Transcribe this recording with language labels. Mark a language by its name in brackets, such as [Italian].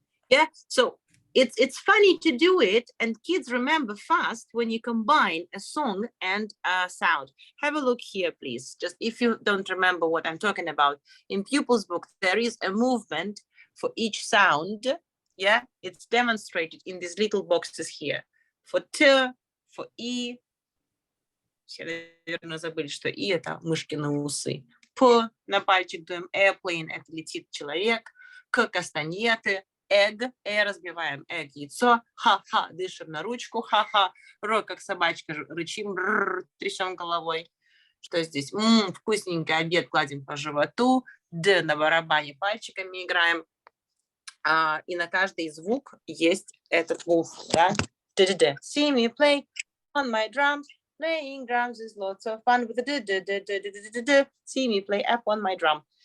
[English] Yeah, so it's funny to do it, and kids remember fast when you combine a song and a sound. Have a look here, please. Just if you don't remember what I'm talking about, in Pupils book there is a movement for each sound. Yeah, it's demonstrated in these little boxes here. For T, for E. [Russian] Все, наверное, забыли, что И — это мышкины усы. П на пальчик дуем. Airplane — это летит человек. К — кастаньеты. Egg — разбиваем. Egg — яйцо. Ха-ха — дышим на ручку. Ха-ха. Р — как собачка, рычим. Трясем головой. Что здесь? Вкусненький обед, гладим по животу. Д — на барабане пальчиками играем. И на каждый звук есть этот move, да? [English] Д-д-д. See me play on my drums. Playing drums is lots of fun with the see me play up on my drum.